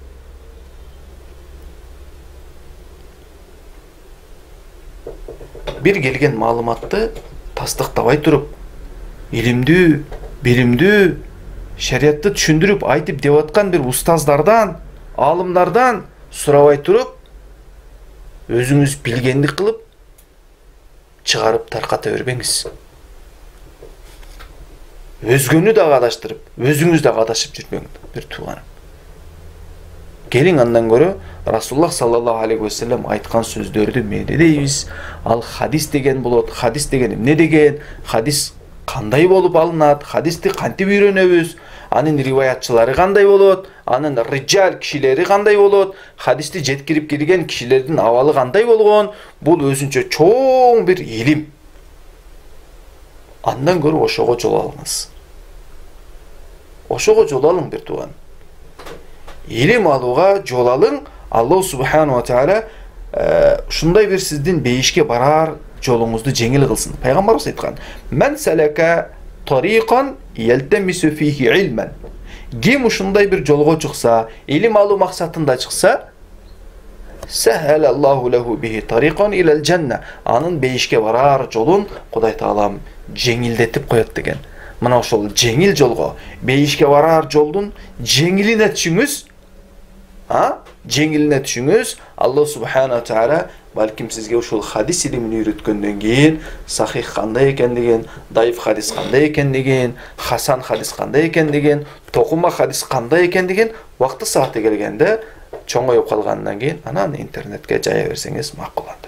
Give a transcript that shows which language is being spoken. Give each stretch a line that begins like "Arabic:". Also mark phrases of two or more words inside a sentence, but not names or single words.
Kyrgyz: Бир келген маалыматты тастыктабай туруп, илимдүү, билимдүү, шариятты түшүндүрүп айтып деп аткан бир устаздардан, алымдардан сурабай туруп, өзүңүз билгендик кылып, чыгарып тарката бербеңиз. Өзгөнү да адаштырып, өзүңүз да адашып жүрбөңүз, бир тууганым. Келиң андан көрө Расулуллах
Arabic: صلى الله عليه وسلم
Kyrgyz: айткан сөздөрдү эмне дейбиз? Ал хадис деген болот. Хадис деген эмне деген? Хадис кандай болуп алынат? Хадисти кантип үйрөнөбүз? Анын риваятчылары кандай болот? Анын риджал кишилери кандай болот? Хадисти жеткирип келген кишилердин абалы кандай болгон? Бул өзүнчө чоң бир илим. Андан көрө ошого жол алыңыз. Ошого жол алың бир тууган. Илим алууга жол алың. Аллах
Arabic: سبحانه وتعالى
Kyrgyz: ушундай бир сиздин бейишке барар жолуңузду жеңил кылсын. Пайгамбарыбыз айткан:
Arabic: "من سلك طريقا يلتمس فيه علما."
Kyrgyz: Ким ушундай бир жолго чыкса, илим алуу максатында чыкса,
Arabic: سهل الله له به طريقا إلى الجنة.
Kyrgyz: Анын бейишке барар жолун Кудай Таалам жеңилдетип коет деген. Мына ошол жеңил жолго, бейишке барар жолдун жеңилине түшүңүз. Жеңилине түшүңүз. Аллах
Arabic: سبحانه تعالى
Kyrgyz: балким сизге ушул хадис илимин үйрөткөндөн кийин сахих кандай экендигин, дайыф хадис кандай экендигин, хасан хадис кандай экендигин, токума хадис кандай экендигин вакты сааты келгенде чоңоюп калгандан кийин анан интернетке жая берсеңиз макул анда.